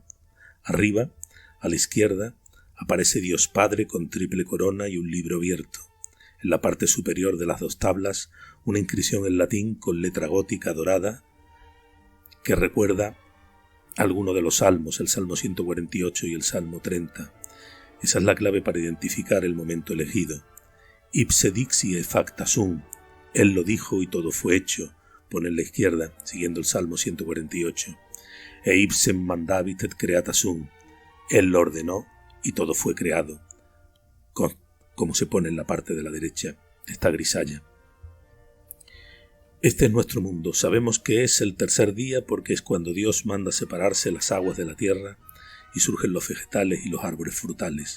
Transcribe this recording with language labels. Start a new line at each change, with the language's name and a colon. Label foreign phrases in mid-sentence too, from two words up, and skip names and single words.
Spanish: Arriba, a la izquierda, aparece Dios Padre con triple corona y un libro abierto. En la parte superior de las dos tablas, una inscripción en latín con letra gótica dorada que recuerda alguno de los salmos, el Salmo 148 y el Salmo 30. Esa es la clave para identificar el momento elegido.
Latin: Ipse dixi facta sum,
Spanish: Él lo dijo y todo fue hecho, pone en la izquierda, siguiendo el Salmo 148.
Latin: E ipsem mandavit et creata sum,
Spanish: Él lo ordenó y todo fue creado. como se pone en la parte de la derecha, esta grisalla. Este es nuestro mundo. Sabemos que es el tercer día porque es cuando Dios manda separarse las aguas de la tierra y surgen los vegetales y los árboles frutales.